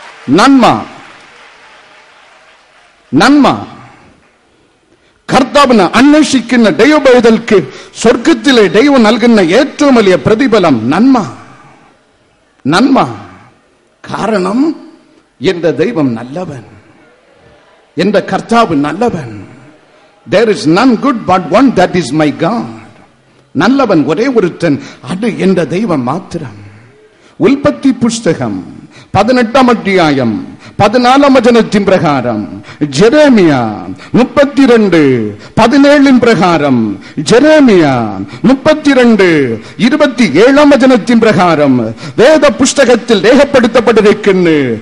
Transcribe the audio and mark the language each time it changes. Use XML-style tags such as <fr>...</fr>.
<ml>നന്മ നന്മ കർത്താവിനെ അന്വേഷിക്കുന്ന ദൈവബൈതൽക്ക് സ്വർഗത്തിലെ ദൈവം നൽകുന്ന ഏറ്റവും വലിയ പ്രതിഫലം നന്മ. നന്മ. കാരണം എന്റെ ദൈവം നല്ലവൻ, എന്റെ കർത്താവ് നല്ലവൻ.</ml> <en>There is none good but one, that is my God.</en> <ml>നല്ലവൻ ഒരേ ഒരുത്തൻ, അത് എന്റെ ദൈവം മാത്രം. ഉൽപ്പത്തി പുസ്തകം 18-ാം അധ്യായം 14-ാം വചനത്തിൻ പ്രകാരം, ജെരേമിയ 32:17 പ്രകാരം, ജെരേമിയ 32:27 വചനത്തിൻ പ്രകാരം വേദപുസ്തകത്തിൽ രേഖപ്പെടുത്തപ്പെട്ടിരിക്കുന്നു.</ml>